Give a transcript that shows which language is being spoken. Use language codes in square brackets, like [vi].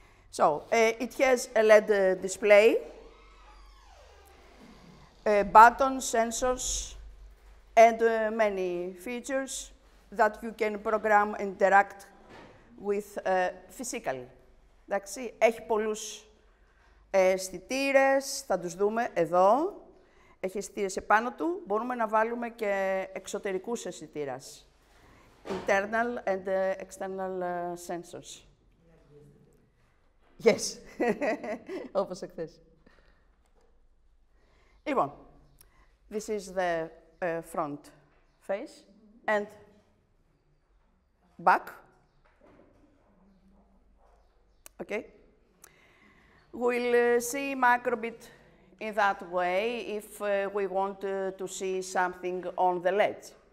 [en] So it has a LED display, buttons, sensors, and many features that you can program and interact with physically. [el] Εντάξει, έχει πολλούς αισθητήρες, θα τους δούμε εδώ. Έχει αισθητήρες επάνω του. Μπορούμε να βάλουμε και εξωτερικούς αισθητήρες. [en] Internal and external sensors. [el] Yes, όπως εχθές. [en] Λοιπόν, this is the front face and back. Okay. We'll see microbit in that way if we want to see something on the ledge.